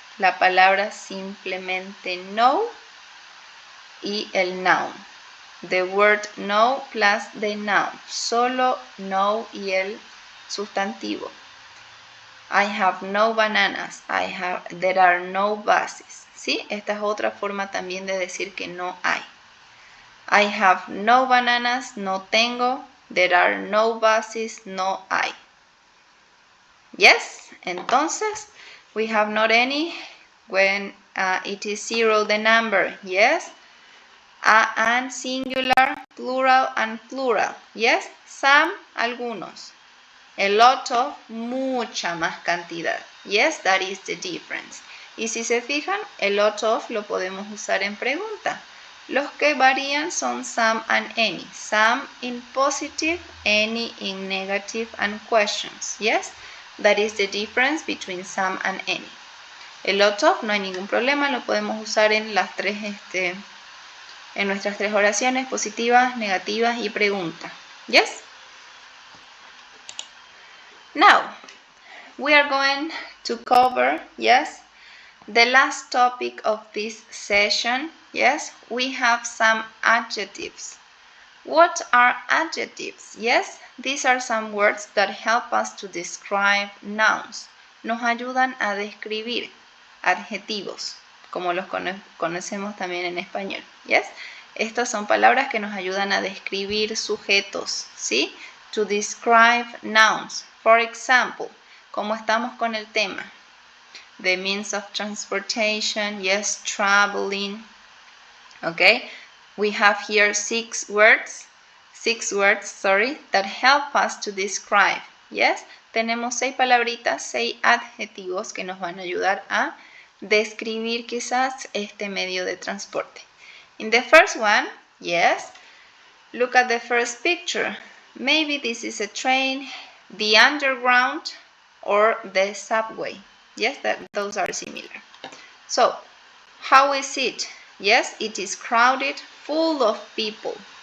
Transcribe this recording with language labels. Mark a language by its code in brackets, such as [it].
[es] La palabra simplemente no y el noun. [en] The word no plus the noun. [es] Solo no y el sustantivo. [en] I have no bananas. There are no buses. [es] ¿Sí? Esta es otra forma también de decir que no hay. [en] I have no bananas. [es] No tengo. [en] There are no buses. [es] No hay. [en] Yes, entonces, we have not any when it is zero the number, yes. And singular, plural and plural, yes. Some, [es] algunos. A lot of, mucha más cantidad. [en] Yes, that is the difference. [es] Y si se fijan, a lot of lo podemos usar en pregunta. Los que varían son some and any. [en] Some in positive, any in negative and questions, yes. That is the difference between some and any. [es] A lot of, no hay ningún problema, lo podemos usar en las tres, en nuestras tres oraciones, positivas, negativas y pregunta. [en] Yes? Now, we are going to cover, yes, the last topic of this session. Yes, we have some adjectives. What are adjectives? Yes, these are some words that help us to describe nouns. [es] Nos ayudan a describir adjetivos, como los conocemos también en español. Yes, estas son palabras que nos ayudan a describir sujetos, ¿sí? [en] To describe nouns. For example, [es] como estamos con el tema, [en] the means of transportation, yes, traveling. Okay, we have here six words, that help us to describe. [es] Yes, tenemos 6 palabritas, 6 adjetivos que nos van a ayudar a describir quizás este medio de transporte. [en] In the first one, yes, look at the first picture. Maybe this is a train, the underground, or the subway. Yes, those are similar. So, how is it? Yes, it is crowded, full of people.